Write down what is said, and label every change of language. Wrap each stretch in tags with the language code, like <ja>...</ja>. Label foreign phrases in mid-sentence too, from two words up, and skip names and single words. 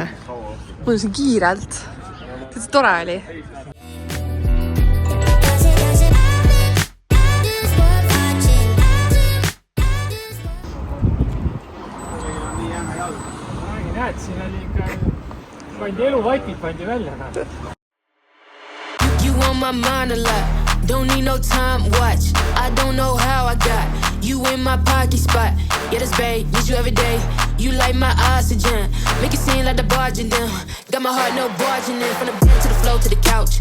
<et>Mul on siin kiirelt. Täitsa tore oli. Näed, siin oli ikka pandi eluvaipid pandi välja.</et> <en>You on my mind a lot, don't need no time watch. I don't know how I got you in my pocket spot. Yeah, that's babe, need you every day. You like my oxygen, make it seem like the barging down. Got my heart no barging in, from the bed to the floor to the couch.</en>